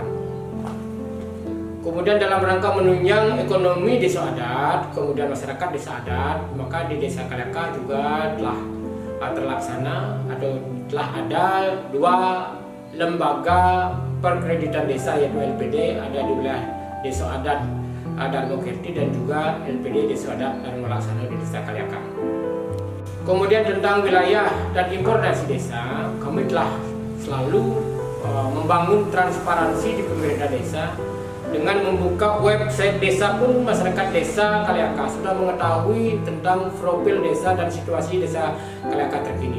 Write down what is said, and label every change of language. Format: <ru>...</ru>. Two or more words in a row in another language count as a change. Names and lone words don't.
<id>Kemudian dalam rangka menunjang ekonomi desa adat, kemudian masyarakat desa adat, maka di Desa Kaliakah juga telah terlaksana atau telah ada 2 lembaga perkreditan desa yaitu LPD ada di wilayah Desa Adat Darmo Kerti dan juga LPD Desa Adat Darmo Laksana di Desa Kaliaka. Kemudian tentang wilayah dan informasi desa, kami telah selalu membangun transparansi di pemerintah desa dengan membuka website desa pun. Masyarakat desa Kaliaka sudah mengetahui tentang profil desa dan situasi desa Kaliaka terkini.</id>